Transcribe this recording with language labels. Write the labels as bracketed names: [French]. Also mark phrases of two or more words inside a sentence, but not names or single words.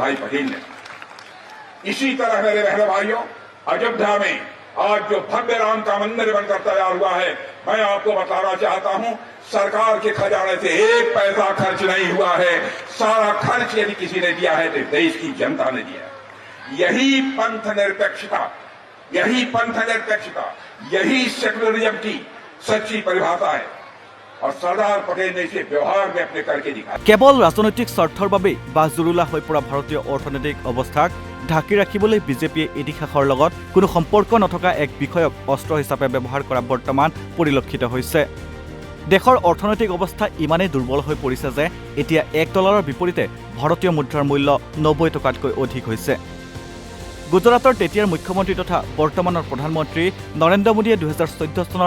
[Hindi] भाई पटेल ने इसी तरह मेरे बहन भाइयों अयोध्या में आज जो भव्य राम का मंदिर बनकर तैयार हुआ है मैं आपको बताना चाहता हूं सरकार के खजाने से 1 पैसा खर्च नहीं हुआ है सारा खर्च यदि किसी ने दिया है तो देश की जनता ने दिया है यही पंथ निरपेक्षता यही सेकुलरिज्म की सच्ची परिभाषा है और सरदार पटेल ने इसे व्यवहार में अपने करके दिखाया [Assamese] কেৱল ৰাজনৈতিক স্বাৰ্থৰ বাবে বাজুৰুলা হৈ পৰা ভাৰতীয় অৰ্থনৈতিক অৱস্থাক ঢাকি ৰাখিবলৈ বিজেপিয়ে ইতিহাসৰ লগত কোনো সম্পৰ্ক নথকা এক বিষয়ক অস্ত্ৰ হিচাপে ব্যৱহাৰ কৰা বৰ্তমান পৰিলক্ষিত হৈছে দেশৰ অৰ্থনৈতিক অৱস্থা ইমানেই দুৰ্বল হৈ পৰিছে যে এতিয়া $1 বিপৰীতে ভাৰতীয় মুদ্ৰাৰ মূল্য 90 টকাতকৈ অধিক হৈছে গুজৰাটৰ তেতিয়াৰ মুখ্যমন্ত্ৰী তথা বৰ্তমানৰ প্ৰধানমন্ত্ৰী নৰেন্দ্ৰ মোদীয়ে 2014 চনৰ